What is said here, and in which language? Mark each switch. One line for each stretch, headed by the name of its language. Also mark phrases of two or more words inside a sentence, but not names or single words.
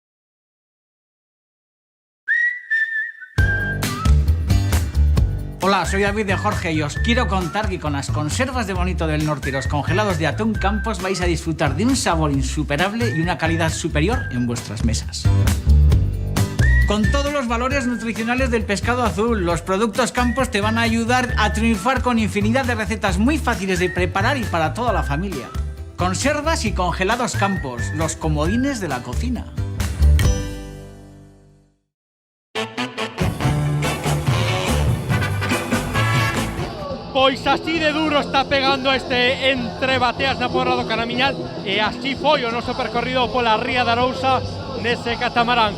Spanish: Hola, soy David de Jorge y os quiero contar que con las conservas de Bonito del Norte y los congelados de Atún Campos vais a disfrutar de un sabor insuperable y una calidad superior en vuestras mesas. Con todos los valores nutricionales del pescado azul, los productos Campos te van a ayudar a triunfar con infinidad de recetas muy fáciles de preparar y para toda la familia. Conservas y congelados Campos, los comodines de la cocina.
Galician: Pois así de duro está pegando este Entre Bateas na Pobra do Caramiñal e así foi o noso percorrido pola Ría de Arousa nese catamarán.